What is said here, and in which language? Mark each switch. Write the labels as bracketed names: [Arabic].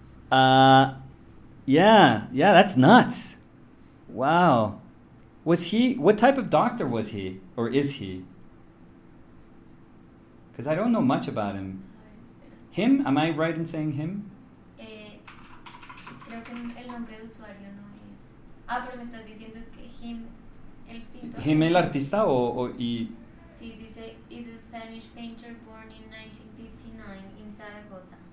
[English] Yeah, that's nuts. Wow. What type of doctor was he, or is he? Because I don't know much about him. Him? Am I right in saying him? [Spanish] Creo que el nombre de usuario no es. Pero me estás diciendo es que him, el pintor. ¿Him el artista y...? Sí, dice, [English] is a Spanish painter born in 1959 in Zaragoza.